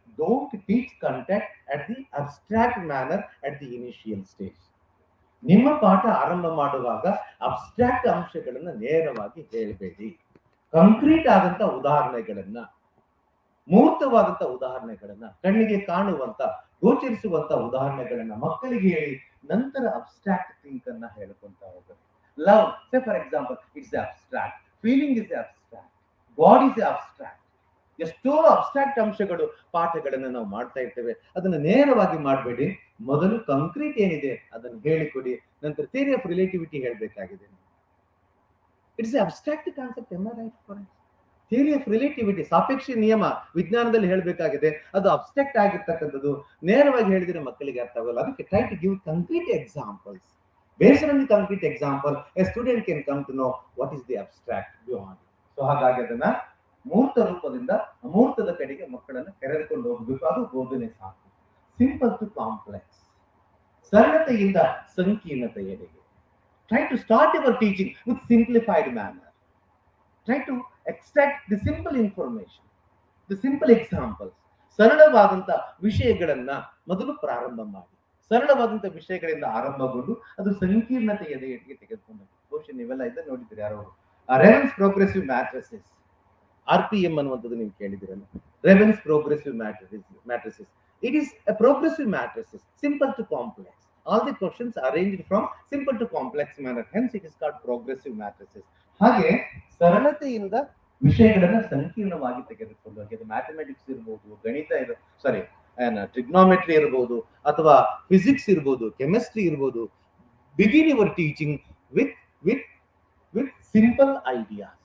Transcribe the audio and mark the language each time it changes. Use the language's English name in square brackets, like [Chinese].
[English] Don't teach content at the abstract manner at the initial stage. [Kannada] ನಿಮ್ಮ ಪಾಠ ಆರಂಭ ಮಾಡುವಾಗ ಅಬ್ಸ್ಟ್ರಾಕ್ಟ್ ಅಂಶಗಳನ್ನ ನೇರವಾಗಿ ಹೇಳಬೇಡಿ. ಕಾಂಕ್ರೀಟ್ ಆದಂತ ಉದಾಹರಣೆಗಳನ್ನ, ಮೂರ್ತವಾದಂತ ಉದಾಹರಣೆಗಳನ್ನ, ಕಣ್ಣಿಗೆ ಕಾಣುವಂತ, ಗೋಚರಿಸುವಂತ ಉದಾಹರಣೆಗಳನ್ನ ಮಕ್ಕಳಿಗೆ ಹೇಳಿ ನಂತರ ಅಬ್ಸ್ಟ್ರಾಕ್ಟ್ ಥಿಂಕ್ ಅನ್ನ ಹೇಳ್ಕೊಂತ ಹೋಗ್ಬೇಕು. [English] Love, say for example, it's abstract. Feeling is abstract. God is abstract. [Kannada] ಎಷ್ಟೋ ಅಬ್ಸ್ಟ್ರಾಕ್ಟ್ ಅಂಶಗಳು ಪಾಠಗಳನ್ನ ನಾವು ಮಾಡ್ತಾ ಇರ್ತೇವೆ. ಅದನ್ನ ನೇರವಾಗಿ ಮಾಡಬೇಡಿ. ಮೊದಲು ಕಾಂಕ್ರೀಟ್ ಏನಿದೆ ಅದನ್ನು ಹೇಳಿಕೊಡಿ, ನಂತರ theory of relativity ಹೇಳ್ಬೇಕಾಗಿದೆ. [English] It's abstract concept. Theory of relativity, [Kannada] ಸಾಪೇಕ್ಷ ನಿಯಮ ವಿಜ್ಞಾನದಲ್ಲಿ ಹೇಳ್ಬೇಕಾಗಿದೆ. ಅದು ಅಬ್ಸ್ಟ್ರಾಕ್ಟ್ ಆಗಿರ್ತಕ್ಕಂಥದ್ದು. ನೇರವಾಗಿ ಹೇಳಿದ್ರೆ ಮಕ್ಕಳಿಗೆ ಅರ್ಥ ಆಗಲ್ಲ. [English] ಅದಕ್ಕೆ try to give concrete examples. Based on the concrete example, a student can come to know what is the abstract beyond. [Kannada] So ಹಾಗಾಗಿ ಅದನ್ನ ಮೂರ್ತ ರೂಪದಿಂದ ಅಮೂರ್ತದ ಕಡೆಗೆ ಮಕ್ಕಳನ್ನು ಕರೆದುಕೊಂಡು ಹೋಗಬೇಕು. ಅದು ಬೋಧನೆ ಸಾಕು. [English] Simple to complex. [Kannada] ಸರಳತೆಯಿಂದ ಸಂಕೀರ್ಣತೆಯೆಡೆಗೆ. [English] Try to start your teaching with simplified manner. Try to extract the simple information, the simple examples. [Kannada] ಸರಳವಾದಂತ ವಿಷಯಗಳನ್ನ ಮೊದಲು ಪ್ರಾರಂಭ ಮಾಡಿ. ಸರಳವಾದಂತ ವಿಷಯಗಳಿಂದ ಆರಂಭಗೊಂಡು ಅದು ಸಂಕೀರ್ಣತೆಯ ಎಡೆಗೆ ತೆಗೆದುಕೊಂಡು. ಬಹುಶಃ ನೀವೆಲ್ಲ ಇದನ್ನ ನೋಡಿದ್ರಿ. ಯಾರು ರೆವೆನ್ಸ್ ಪ್ರೋಗ್ರೆಸಿವ್ ಮ್ಯಾಟ್ರಿಸಸ್, RPM ಅನ್ನುವಂಥದ್ದು ನೀವು ಕೇಳಿದಿರಲ್ಲ. ರೆವೆನ್ಸ್ progressive matrices. [English] It is a progressive matrices, simple to complex. All the questions arranged from simple to complex manner. Hence it is called progressive matrices. [Kannada] ಹಾಗೆ ಸರಳತೆಯಿಂದ ವಿಷಯಗಳನ್ನ ಸಂಕೀರ್ಣವಾಗಿ ತೆಗೆದುಕೊಂಡು ಹೋಗಿ. ಅದು ಮ್ಯಾಥಮೆಟಿಕ್ಸ್ ಇರ್ಬೋದು, ಗಣಿತ ಟ್ರಿಗ್ನೋಮೆಟ್ರಿ ಇರ್ಬೋದು, ಅಥವಾ ಫಿಸಿಕ್ಸ್ ಇರ್ಬೋದು, ಕೆಮಿಸ್ಟ್ರಿ ಇರ್ಬೋದು. [English] Begin your teaching with simple idea.